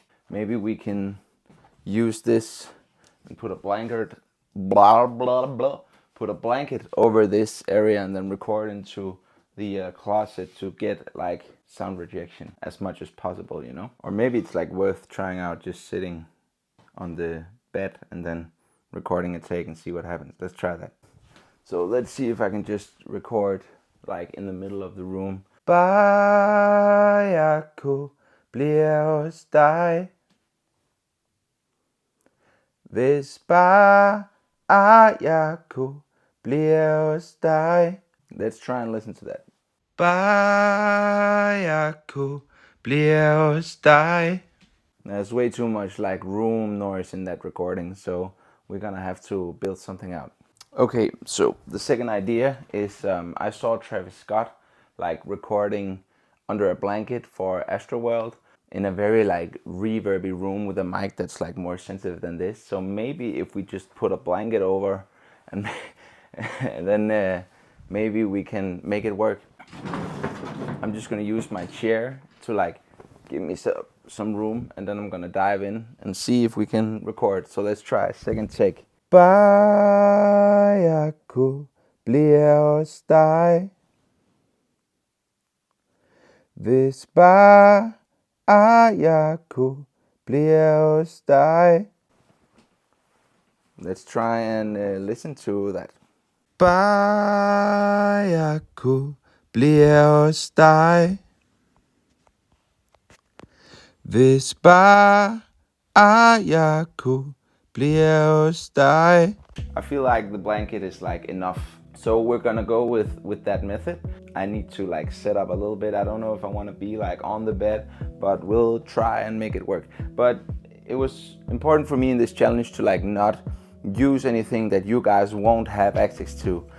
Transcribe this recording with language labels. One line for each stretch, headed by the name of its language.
English: Maybe we can use this and put a blanket, blah blah blah, put a blanket over this area and then record into the closet to get like sound rejection as much as possible, you know? Or maybe it's like worth trying out just sitting on the bed and then recording a take and see what happens. Let's try that. So let's see if I can just record like in the middle of the room.
Danish: Bayako bliver hos dig, hvis bare jeg kunne blive hos dig.
English: Let's try and listen to that.
Danish: Bare jeg kunne blive hos dig.
English: There's way too much like room noise in that recording, so we're gonna have to build something out. Okay, so the second idea is I saw Travis Scott like recording under a blanket for Astroworld in a very like reverby room with a mic that's like more sensitive than this. So maybe if we just put a blanket over and, and then maybe we can make it work. I'm just gonna use my chair to like give me some room, and then I'm gonna dive in and see if we can record. So let's try a second take.
Danish: Bare jeg kunne blive hos dig, hvis bare jeg kunne blive hos dig.
English: Let's try and listen to that.
Danish: Bare jeg kunne blive hos dig, hvis bare jeg kunne blive hos dig.
English: I feel like the blanket is like enough. So we're gonna go with that method. I need to like set up a little bit. I don't know if I want to be like on the bed, but we'll try and make it work. But it was important for me in this challenge to like not use anything that you guys won't have access to.